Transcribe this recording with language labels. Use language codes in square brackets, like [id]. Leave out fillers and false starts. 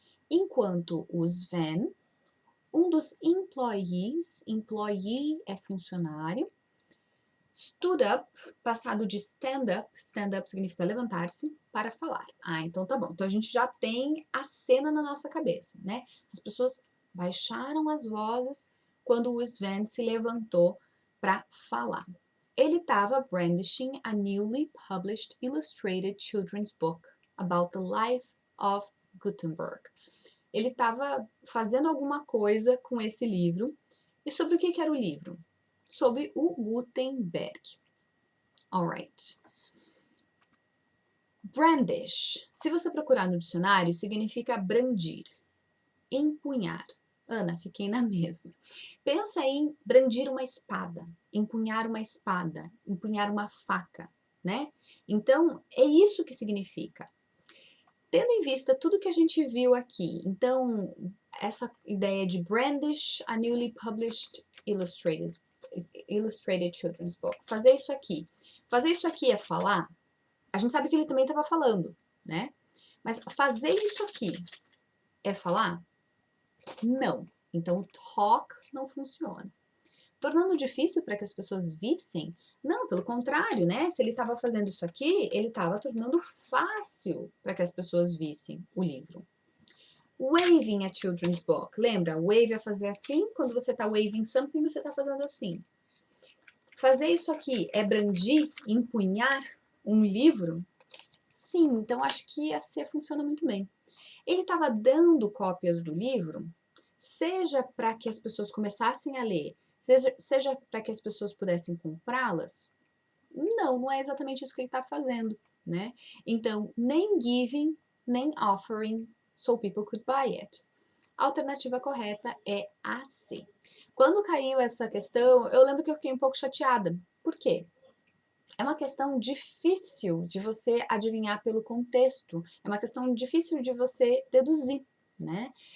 [pt] Enquanto o Sven, um dos [en] employees, employee [pt] é funcionário, [en] stood up, [pt] passado de [en] stand up [pt] significa levantar-se, para falar. Então tá bom. Então a gente já tem a cena na nossa cabeça, né? As pessoas baixaram as vozes quando o Sven se levantou para falar. Ele estava [en] brandishing a newly published illustrated children's book about the life of Gutenberg. [pt] Ele estava fazendo alguma coisa com esse livro. E sobre o que era o livro? Sobre o Gutenberg. [en] Alright. Brandish. [pt] Se você procurar no dicionário, significa brandir, empunhar. Ana, fiquei na mesma. Pensa em brandir uma espada, empunhar uma faca, né? Então, é isso que significa. Tendo em vista tudo que a gente viu aqui, então, essa ideia de [en] brandish a newly published illustrated children's book. [pt] Fazer isso aqui. Fazer isso aqui é falar? A gente sabe que ele também estava falando, né? Mas fazer isso aqui é falar? Não. Então, o talk não funciona. Tornando difícil para que as pessoas vissem? Não, pelo contrário, né? Se ele estava fazendo isso aqui, ele estava tornando fácil para que as pessoas vissem o livro. [en] Waving a children's book. [pt] Lembra? Wave é fazer assim. Quando você está [en] waving something, [pt] você está fazendo assim. Fazer isso aqui é brandir, empunhar um livro? Sim, então acho que a C funciona muito bem. Ele estava dando cópias do livro, seja para que as pessoas começassem a ler, seja para que as pessoas pudessem comprá-las. Não, não é exatamente isso que ele está fazendo, né? Então, nem [en] giving, [pt] nem [en] offering, so people could buy it. [pt] A alternativa correta é a C. Quando caiu essa questão, eu lembro que eu fiquei um pouco chateada. Por quê? É uma questão difícil de você adivinhar pelo contexto, é uma questão difícil de você deduzir, né?